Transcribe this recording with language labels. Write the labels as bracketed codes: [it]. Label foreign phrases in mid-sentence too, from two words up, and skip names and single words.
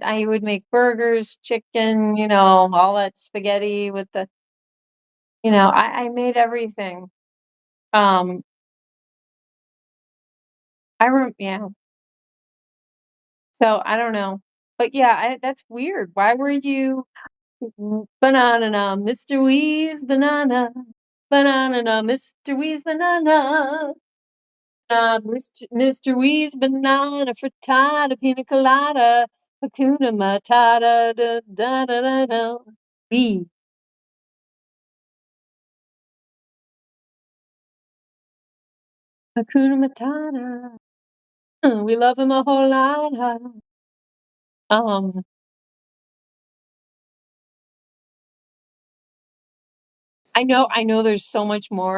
[en] I would make burgers, chicken, all that spaghetti with I made everything. Um, yeah. So I don't know. But yeah, that's weird. Why were you banana, Mr. Wee's banana, banana, Mr. Wee's banana, Mr. Wee's banana frittata, pina colada, [sw] Hakuna Matata, [en] da da da da da. Wee. [sw] Hakuna Matata. [en] We love him a whole lot. Um, I know there's so much more.